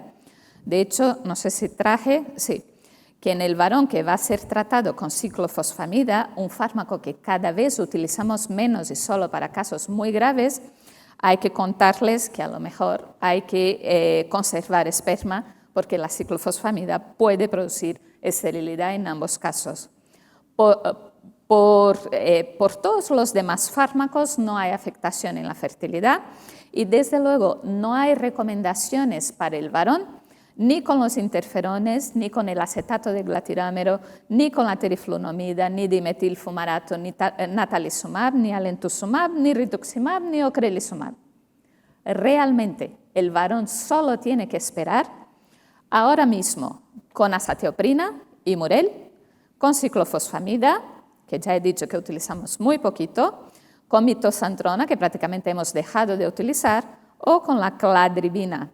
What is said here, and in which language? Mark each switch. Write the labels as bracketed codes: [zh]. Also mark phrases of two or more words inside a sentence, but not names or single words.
[es] De hecho, no sé si traje, sí, que en el varón que va a ser tratado con ciclofosfamida, un fármaco que cada vez utilizamos menos y solo para casos muy graves, hay que contarles que a lo mejor hay que conservar esperma porque la ciclofosfamida puede producir esterilidad en ambos casos. Por todos los demás fármacos no hay afectación en la fertilidad y desde luego no hay recomendaciones para el varón ni con los interferones, ni con el acetato de glatirámero, ni con la teriflunomida, ni dimetilfumarato, ni natalizumab, ni alentuximab, ni rituximab, ni ocrelizumab. Realmente el varón solo tiene que esperar ahora mismo con azatioprina y Murel, con ciclofosfamida, que ya he dicho que utilizamos muy poquito, con mitoxantrona, que prácticamente hemos dejado de utilizar, o con la cladribina.